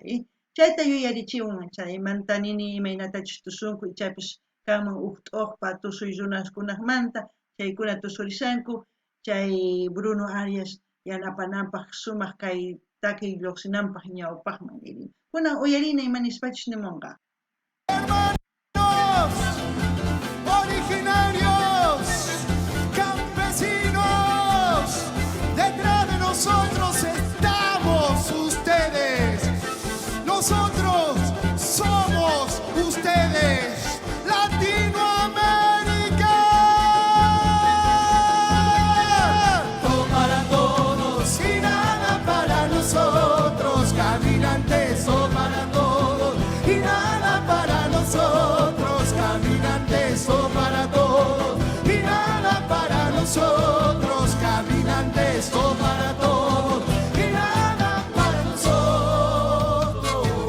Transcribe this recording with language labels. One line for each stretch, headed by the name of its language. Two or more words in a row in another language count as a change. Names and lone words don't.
Quechua: Chayta yuyarichiwan, chaymanta nini imaynatachus tusunku y chaypish kanman t'uqpa tusuy runaskunamanta, chaykuna tusurishanku, chay Bruno Arias yanapananpaq sumaq kay takiy lluqsinanpaq ñawpaqman nirin. Kunan uyarina imanispachus nimunqa.
Spanish: Originarios, campesinos, detrás de nosotros estamos ustedes. Nosotros somos ustedes, Latinoamérica. Todo para todos y nada para nosotros, caminantes, todo para todos y nada para nosotros, caminantes, todo para todos y nada para nosotros, caminantes, todo para todos y nada para nosotros.